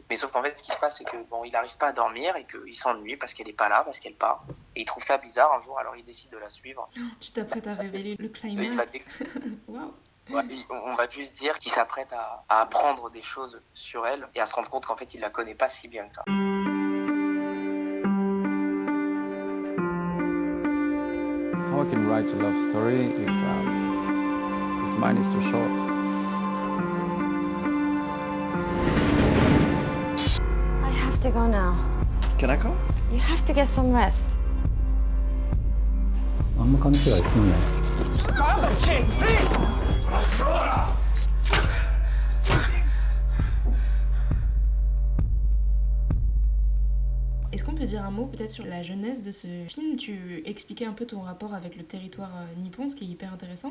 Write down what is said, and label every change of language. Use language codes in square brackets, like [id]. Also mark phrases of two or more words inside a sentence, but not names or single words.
[fr] Mais sauf qu'en fait, ce qui se passe, c'est que il n'arrive pas à dormir et qu'il s'ennuie parce qu'elle n'est pas là, parce qu'elle part. Et il trouve ça bizarre un jour, alors il décide de la suivre. Tu t'apprêtes à révéler le climax. Waouh. Ouais, on va juste dire qu'il s'apprête à apprendre des choses sur elle et à se rendre compte qu'en fait, il la connaît pas si bien que ça. [en] How I can write a love story if mine is too short? I have to go now. Can I come? You have to get some rest. [ja] あんま勘違いすんなよ。 [fr] Est-ce qu'on peut dire un mot peut-être sur la jeunesse de ce film ? Tu expliquais un peu ton rapport avec le territoire nippon, ce qui est hyper intéressant.